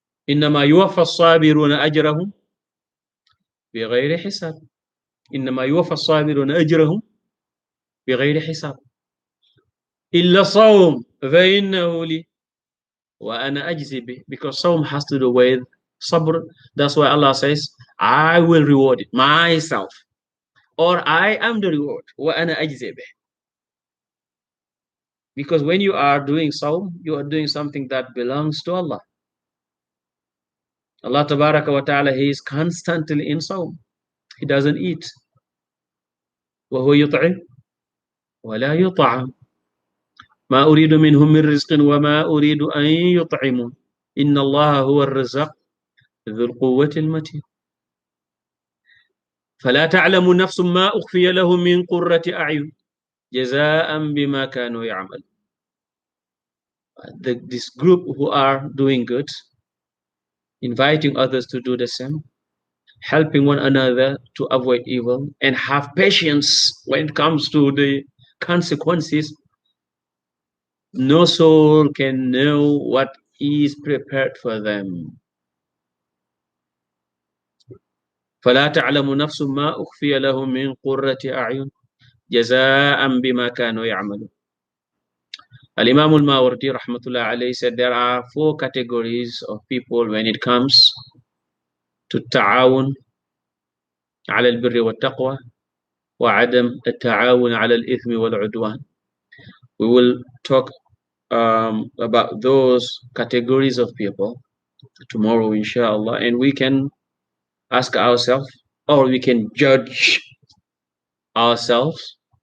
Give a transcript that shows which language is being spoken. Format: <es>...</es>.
<ar>إنما يوفى الصابرون أجرهم بغير حساب إنما يوفى الصابرون أجرهم بغير حساب إلا صوم فإنه لي وأنا أجزي به because صوم</ar> <en>has to do with sabr. That's why Allah says I will reward it myself or I am the reward</en> <ar>وأنا أجزي به.</ar> <en>Because when you are doing sawm, you are doing something that belongs to Allah. Allah tabaraka wa ta'ala, He is constantly in sawm. He doesn't eat.</en> <ar>وهو يطعم ولا يطعم ما أريد منهم من رزق وما أريد أن يطعمون إن الله هو الرزاق ذو القوة المتين فلا تعلم نفس ما أخفي لهم من قرة أعين جزاء بما كانوا يعملون.</ar> <en>This group who are doing good, inviting others to do the same, helping one another to avoid evil, and have patience when it comes to the consequences. No soul can know what is prepared for them.</en> <ar>فلا تعلم نفس ما أخفي لهم من قرة أعين جزاء بما كانوا يعملون.</ar> <en>Al-Imam al-Mawardi rahmatullah alayhi said there are 4 categories of people when it comes to ta'awun</en> <ar>على البر والتقوى وعدم التعاون على الإثم والعدوان.</ar> <en>We will talk about those categories of people tomorrow inshallah, and we can ask ourselves or we can judge ourselves</en>